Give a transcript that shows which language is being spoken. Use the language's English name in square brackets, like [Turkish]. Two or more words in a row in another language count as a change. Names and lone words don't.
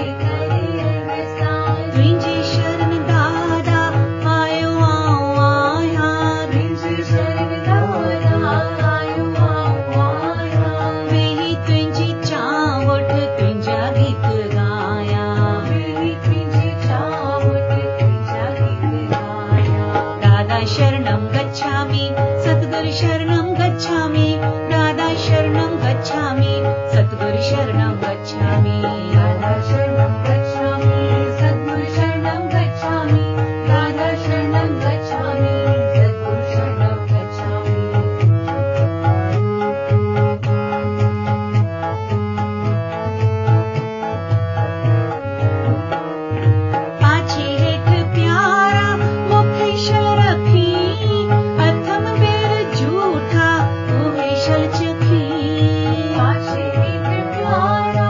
[Sindhi] कर एहसान तुंहिंजी शरण दादा आयो आया तुंहिंजी शरण दादा आयो आया वेही तुंहिंजी चावट तुंहिंजा गीत गाया वेही तुंहिंजी चावट तुंहिंजा गीत गाया [Pali] दादा शरणं गच्छामि सद्गुरु शरणं गच्छामि दादा शरणं गच्छामि सद्गुरु शरणं गच्छामि दादा शरणं गच्छामि सद्गुरु शरणं गच्छामि दादा शरणं गच्छामि सद्गुरु शरणं गच्छामि [Sindhi] पाछे हेठ प्यारा मुखे शल रखी अथम बेर झूठा उहे शल चखी पाछे हेठ प्यारा